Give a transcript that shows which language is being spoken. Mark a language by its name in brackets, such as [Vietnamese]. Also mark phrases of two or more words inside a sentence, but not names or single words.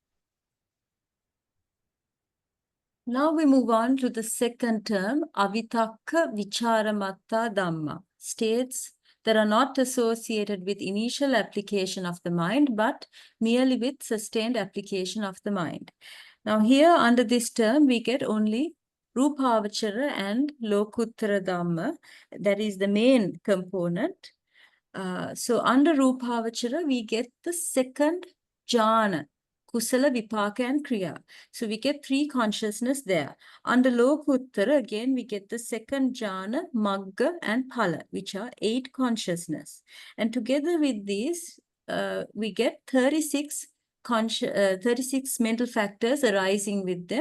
[English] Now we move on to the second term, [Pali] avitakkaavicāramattā dhammā, [English] states that are not associated with initial application of the mind, but merely with sustained application of the mind. Now here under this term, we get only rūpāvachara and [Pali] lokuttara dhamma, [English] that is the main component. So under rūpāvachara, we get the second jhana, [Pali] kusala, vipaka, [English] and kriya. So we get 3 consciousness there. Under lokuttara, again, we get the second jhana, magga, and phala, which are 8 consciousness. And together with these, we get 36 mental factors arising with them.